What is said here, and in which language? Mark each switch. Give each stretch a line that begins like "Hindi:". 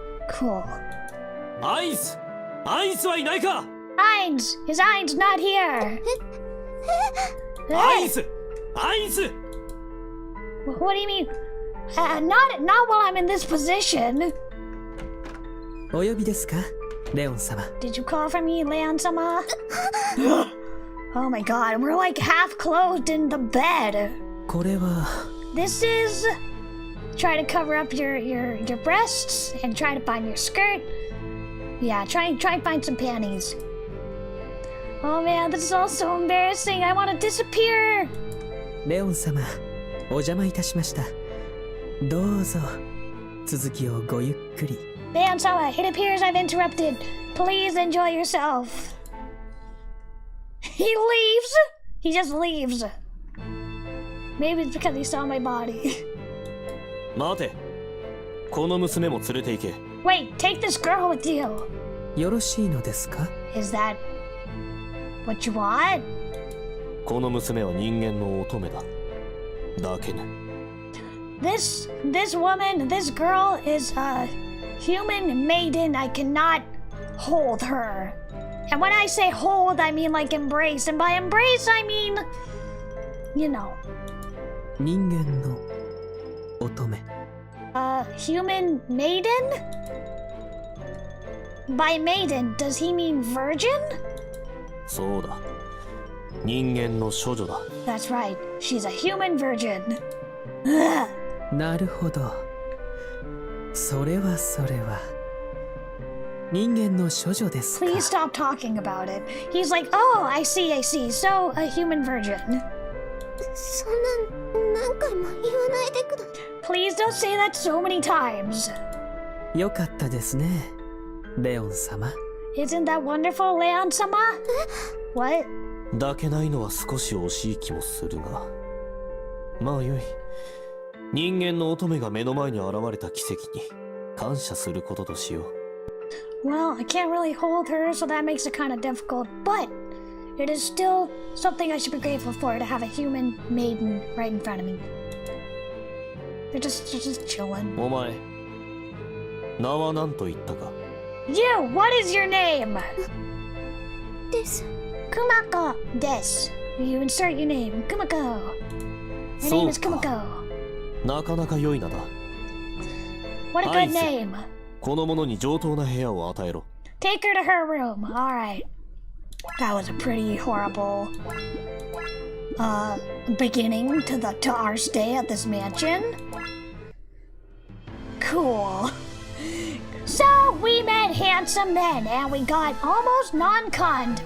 English: Cool.
Japanese: アイスはいないか。
English: Hines! His Hines not here!
Japanese: アイス
English: What do you mean? Not while I'm in this position.
Japanese: お呼びですか、レオン様。
English: Did you call for me, Leon-sama? Oh my god, we're like half clothed in the bed.
Japanese: これは
English: This is... Try to cover up your breasts and try to find your skirt. Yeah, try and find some panties. Oh man, this is all so embarrassing. I want to disappear.
Japanese: レオン様、お邪魔いたしました。どうぞ続きをごゆっくり。
English: Leon-sama, it appears I've interrupted. Please enjoy yourself. He leaves? He just leaves. Maybe it's because he saw my body.
Japanese: 待て。この娘も連れて行け。
English: Wait, take this girl with you.
Japanese: よろしいのですか？
English: Is that what you want?
Japanese: この娘は人間の乙女だ。だけね。
English: This woman, this girl is a human maiden. I cannot hold her. And when I say hold, I mean like embrace. And by embrace, I mean, you know.
Japanese: 人間の乙女。
English: Human maiden? By maiden, does he mean virgin?
Japanese: そうだ。人間の処女だ。
English: That's right. She's a human virgin.
Japanese: なるほど。それはそれは。人間の処女ですか。
English: Please stop talking about it. He's like, oh, I see. So, a human virgin.
Japanese: そんな何回も言わないでください。
English: Please don't say that so many times.
Japanese: よかったですね、レオン様。
English: Isn't that wonderful, Leon-sama? What?
Japanese: 抱けないのは少し惜しい気もするが。まあよい。人間の乙女が目の前に現れた奇跡に感謝することとしよう。
English: Well, I can't really hold her, so that makes it kind of difficult, but it is still something I should be grateful for to have a human maiden right in front of me. They're just chilling.
Japanese: お前、名は何と言ったか？
English: You, what is your name?
Japanese: です。 Kumakko desu.
English: You insert your name. Kumakko. My name is
Japanese: そうか。
English: Kumakko.
Japanese: なかなか良い名だ。
English: What a good name.
Japanese: この者に上等な部屋を与えろ。
English: Take her to her room. Alright. That was a pretty horrible beginning to our stay at this mansion. Cool. So we met handsome men and we got almost non-conned.